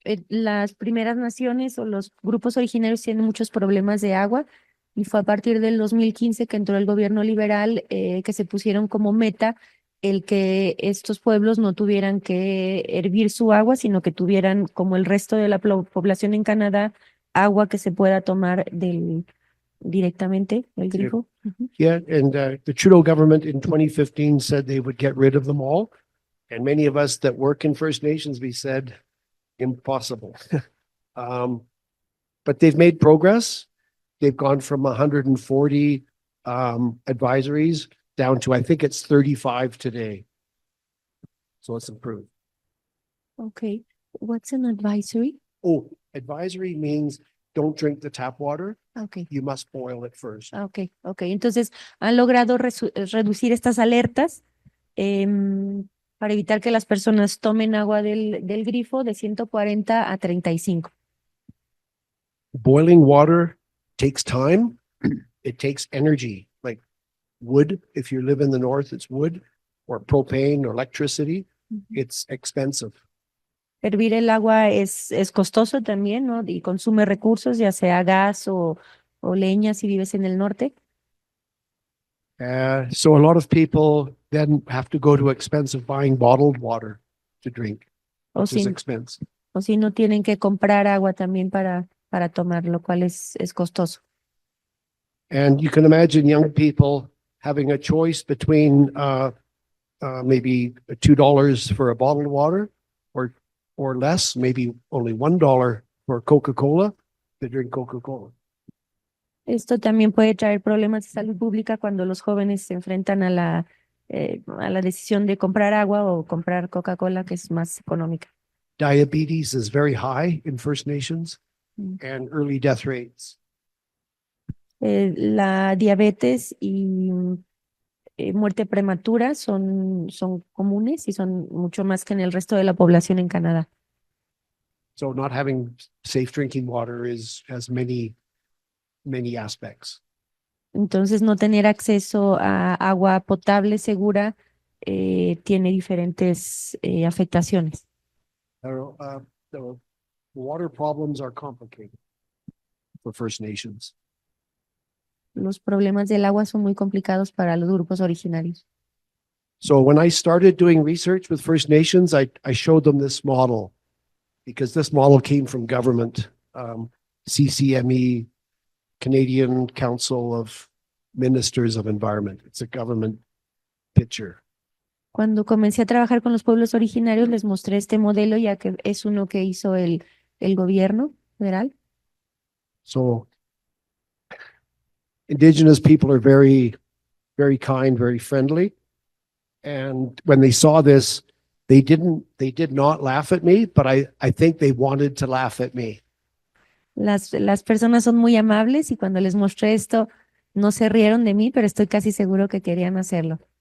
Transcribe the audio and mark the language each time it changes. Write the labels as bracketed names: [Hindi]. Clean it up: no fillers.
[Spanish] Las primeras naciones o los grupos originarios tienen muchos problemas de agua y fue a partir del 2015 que entró el gobierno liberal que se pusieron como meta el que estos pueblos no tuvieran que hervir su agua, sino que tuvieran, como el resto de la población en Canadá, agua que se pueda tomar directamente del grifo. [English] Yeah, and the Trudeau government in 2015 said they would get rid of them all. And many of us that work in First Nations, we said, impossible. But they've made progress. They've gone from 140 advisories down to, I think it's 35 today. So it's improved. Okay. What's an advisory? Oh, advisory means don't drink the tap water. Okay. You must boil it first. Okay. [Spanish] Entonces, han logrado reducir estas alertas para evitar que las personas tomen agua del grifo de 140 a 35. [English] Boiling water takes time. It takes energy, like wood. If you live in the north, it's wood, or propane or electricity. It's expensive. [Spanish] Hervir el agua es costoso también, ¿no? Y consume recursos, ya sea gas o leña si vives en el norte. [English] So a lot of people then have to go to expensive buying bottled water to drink, [Spanish] O [English] which is [Spanish] si, [English] expensive. [Spanish] o si no tienen que comprar agua también para tomar, lo cual es costoso. [English] And you can imagine young people having a choice between maybe $2 for a bottled water or less, maybe only $1 for Coca-Cola. They drink Coca-Cola. [Spanish] Esto también puede traer problemas de salud pública cuando los jóvenes se enfrentan a la decisión de comprar agua o comprar Coca-Cola, que es más económica. [English] Diabetes is very high in First Nations and early death rates. [Spanish] La diabetes y muerte prematura son comunes y son mucho más que en el resto de la población en Canadá. [English] So not having safe drinking water has many aspects. [Spanish] Entonces, no tener acceso a agua potable segura tiene diferentes afectaciones. [English] The water problems are complicated for First Nations. [Spanish] Los problemas del agua son muy complicados para los grupos originarios. [English] So when I started doing research with First Nations, I showed them this model because this model came from government, CCME, Canadian Council of Ministers of Environment. It's a government picture. [Spanish] Cuando comencé a trabajar con los pueblos originarios, les mostré este modelo, ya que es uno que hizo el gobierno federal. [English] So Indigenous people are very, very kind, very friendly. And when they saw this, they did not laugh at me, but I think they wanted to laugh at me. [Spanish] Las personas son muy amables y cuando les mostré esto, no se rieron de mí, pero estoy casi seguro que querían hacerlo.